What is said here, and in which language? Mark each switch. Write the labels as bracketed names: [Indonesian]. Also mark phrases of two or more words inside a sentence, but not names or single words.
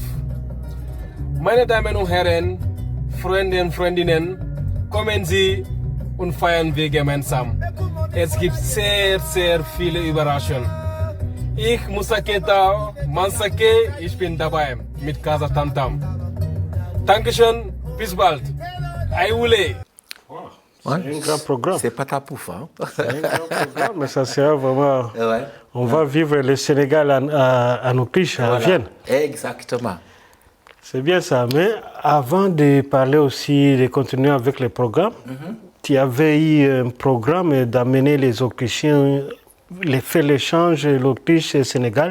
[German] Meine Damen und Herren, Freunde und Freundinnen, kommen Sie und feiern wir gemeinsam. Es gibt sehr, sehr viele Überraschungen. Ich, Moussa Keita, Mansake, ich bin dabei mit Casa Tam Tam. Dankeschön, bis bald. Aïoulé. [French] C'est un grand programme. C'est pas ta pouf, hein? C'est un grand programme, mais ça sera vraiment... Ouais. On va vivre le Sénégal en Autriche, à Vienne. Exactement. C'est bien ça, mais avant de parler aussi, de continuer avec le programme, tu avais eu un programme d'amener les Autrichiens, faire l'échange l'Autriche et le Sénégal.